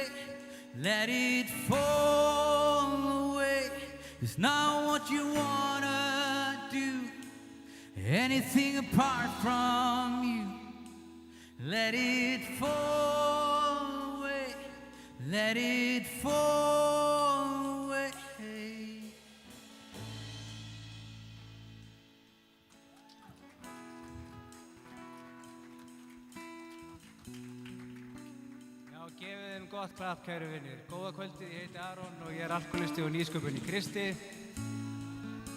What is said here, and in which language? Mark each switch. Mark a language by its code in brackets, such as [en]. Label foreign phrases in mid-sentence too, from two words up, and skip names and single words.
[en] Let it fall away. It's not what you wanna do. Anything apart from you, let it fall away. Let it fall away. [is] Já, gefið þeim gott klapp, kæru vinnir. Góða kvöldið, ég heiti Aron og ég er alkoholisti og nýsköpun í Kristi.